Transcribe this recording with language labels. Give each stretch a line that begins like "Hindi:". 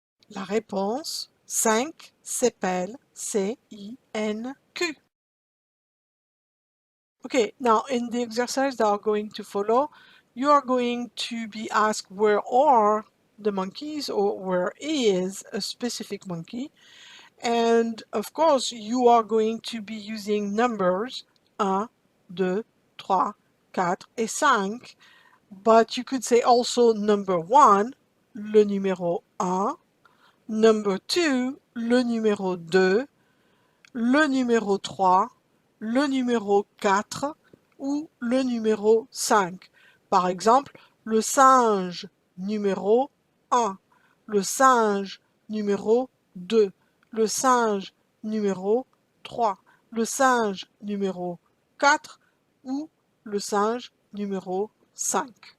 French: La réponse 5 s'appelle C-I-N-Q.
English: Okay, now in the exercise that are going to follow, you are going to be asked where are the monkeys or where is a specific monkey. And of course, you are going to be using numbers 1, 2, 3, 4 et 5. But you could say also number 1,
French: le numéro 1,
English: number 2,
French: le numéro 2, le numéro 3, le numéro 4 ou le numéro 5. Par exemple, le singe numéro 1, le singe numéro 2, le singe numéro 3, le singe numéro 4 ou le singe numéro 5.